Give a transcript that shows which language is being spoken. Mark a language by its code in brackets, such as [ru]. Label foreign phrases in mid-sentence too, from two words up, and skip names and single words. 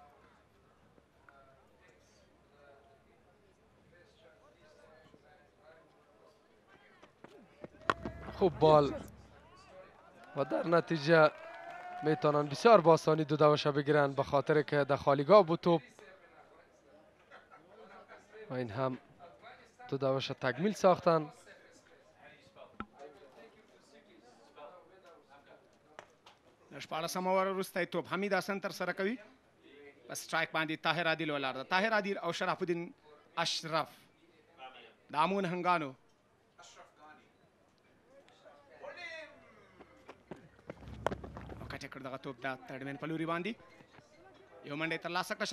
[fa] خوب بال و در نتیجه میتونن بسیار با آسانی دو دوشه بگیرن به خاطر که در خالیگاه بود توپ و این هم دو دوشه تکمیل ساختن. [ps] شپاړسم اوور وروسته توپ حمید حسن ترسره کوي. په سټرایک باندې طاهر عادل ولاړ ده. طاهر عادل او شرف الدین اشرف د امو نهنګانو. کټه کړ دغه توپ د ترډمن په لوري باندې یو منډه ترلاسه کړه.